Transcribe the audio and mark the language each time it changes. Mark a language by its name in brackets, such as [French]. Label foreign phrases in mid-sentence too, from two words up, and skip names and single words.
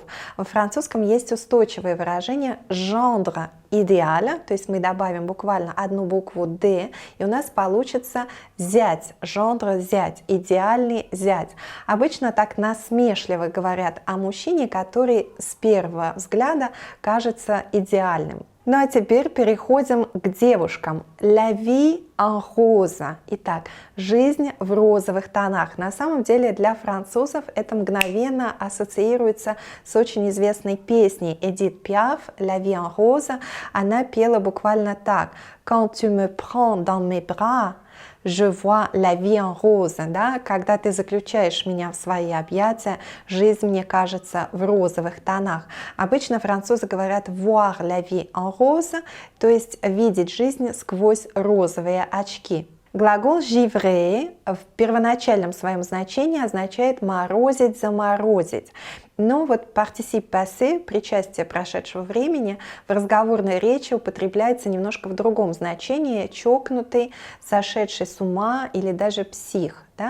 [Russian] Во французском есть устойчивое выражение [French] genre idéal, [Russian] то есть мы добавим буквально одну букву «д», и у нас получится зять, genre зять, идеальный зять. Обычно так насмешливо говорят о мужчине, который с первого взгляда кажется идеальным. Ну а теперь переходим к девушкам. [French] La vie en rose. [Russian] Итак, жизнь в розовых тонах. На самом деле для французов это мгновенно ассоциируется с очень известной песней Эдит Пиаф La vie en rose. Она пела буквально так: [French] Quand tu me prends dans mes bras, je vois la vie en rose, [Russian] да? Когда ты заключаешь меня в свои объятия, жизнь мне кажется в розовых тонах. Обычно французы говорят [French] voir la vie en rose, [Russian] то есть видеть жизнь сквозь розовые очки. Глагол givrer в первоначальном своем значении означает морозить, заморозить. Но вот [French] participe passé, [Russian] причастие прошедшего времени, в разговорной речи употребляется немножко в другом значении: чокнутый, сошедший с ума или даже псих. Да?